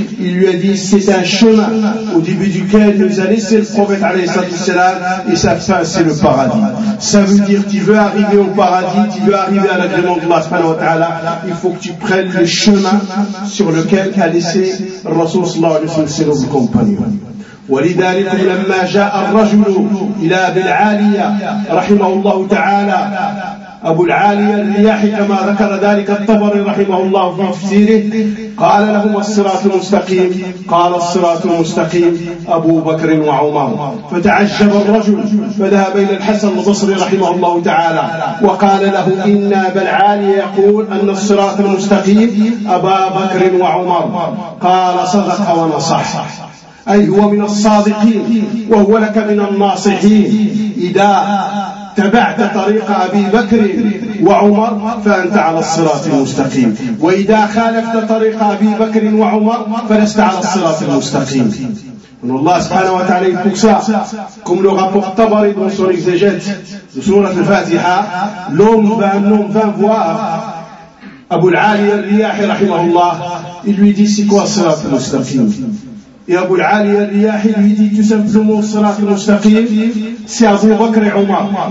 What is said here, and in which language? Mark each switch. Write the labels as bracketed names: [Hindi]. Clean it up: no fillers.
[French] Il lui a dit: c'est un chemin au début duquel nous a laissé le prophète alayhi salatu wassalam, et sa fin c'est le paradis. Ça veut dire, tu veux arriver au paradis, tu veux arriver à l'agrément d'Allah subhanahu wa ta'ala, il faut que tu prennes le chemin sur lequel a laissé le Rasoul sallallahu alayhi wa sallam le compagnon. [Arabic] ولذلك لما جاء الرجل إلى أبي العالية رحمه الله تعالى, أبو العالية الرياحي كما ذكر ذلك الطبري رحمه الله في تفسيره, قال له: الصراط المستقيم؟ قال: الصراط المستقيم أبو بكر وعمر. فتعجب الرجل فذهب إلى الحسن البصري رحمه الله تعالى وقال له: إن أبا العالية يقول أن الصراط المستقيم أبا بكر وعمر. قال: صدق ونصح, أي هو من الصادقين وهو لك من الناصحين. إذا تبعت طريق أبي بكر وعمر فأنت على الصراط المستقيم, وإذا خالفت طريق أبي بكر وعمر فلست على الصراط المستقيم. [French] Donc Allah subhanahu wa ta'ala, pour ça, comme le rapport Tabari dans son exégète de sourate al-Fatiha, l'homme va voir Abu al-Ali al-Riyahi rahimahullah, il lui dit: c'est quoi le sirat al-mustaqim? Et Abu al-Ali al-Riyahi lui dit tout simplement: le sirat al-mustaqim, c'est Abu Bakr et Omar.